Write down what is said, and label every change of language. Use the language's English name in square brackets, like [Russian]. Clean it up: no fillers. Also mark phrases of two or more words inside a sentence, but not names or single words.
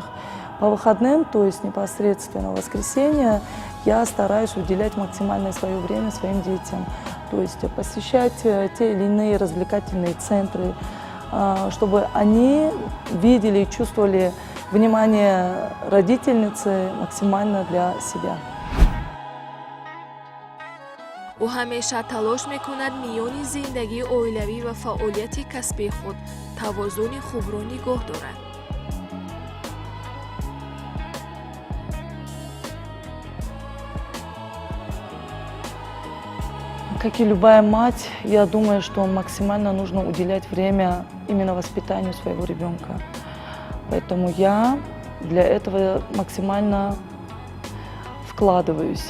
[Russian] По выходным, то есть непосредственно в воскресенье, я стараюсь уделять максимальное свое время своим детям. То есть посещать те или иные развлекательные центры, чтобы они видели и чувствовали внимание родительницы максимально для себя. [Tajik] ӯ ҳамеша талош мекунад миёни зиндагии оилавӣ ва фаъолияти касбии худ тавозуни хубро нигоҳ дорад. [Russian] Как и любая мать, я думаю, что максимально нужно уделять время именно воспитанию своего ребенка. Поэтому я для этого максимально вкладываюсь.